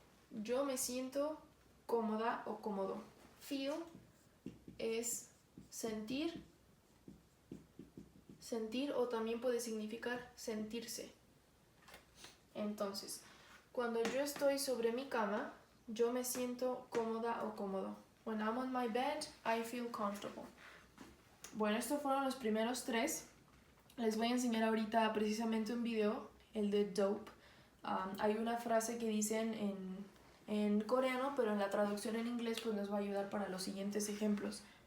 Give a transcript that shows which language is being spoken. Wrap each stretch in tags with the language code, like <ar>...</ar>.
<es>Yo me siento cómoda o cómodo. Feel es sentir o también puede significar sentirse. Entonces, cuando yo estoy sobre mi cama, yo me siento cómoda o cómodo.</es> <en>When I'm on my bed, I feel comfortable.</en> <es>Bueno, estos fueron los primeros 3. Les voy a enseñar ahorita precisamente un video, el de dope. Hay una frase que dicen en coreano, pero en la traducción en inglés pues nos va a ayudar para los siguientes ejemplos.</es>